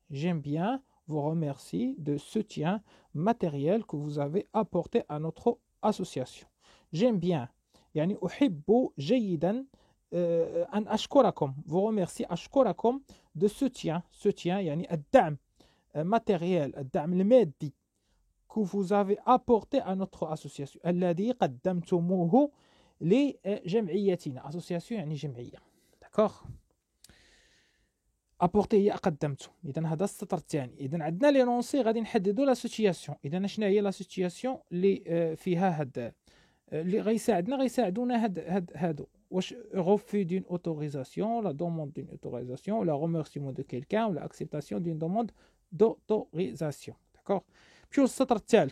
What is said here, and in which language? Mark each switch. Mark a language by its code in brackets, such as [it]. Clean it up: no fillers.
[fr] j'aime bien vous remercier de soutien matériel que vous avez apporté à notre association. j'aime bien [ar] يعني أحب جيدا أن أشكركم. [fr] vous remercier أشكركم de soutien [ar] يعني الدعم [fr] matériel، [ar] الدعم المادي [fr] que vous avez apporté à notre association [ar] الذي قدمتموه لجمعيتنا. association يعني جمعية. [fr] d'accord. [ar] apporter هي قدمته. إذن هذا السطر الثاني. إذن عندنا لي نونسي غادي نحددوا لا سيتياسيون. إذن شنو هي لا سيتياسيون اللي فيها هاد اللي غيساعدونا هادو واش [fr] refus d'une autorisation, la demande d'une autorisation, la remerciement de quelqu'un ou l'acceptation d'une demande d'autorisation. d'accord. [ar] نمشيو للسطر الثالث.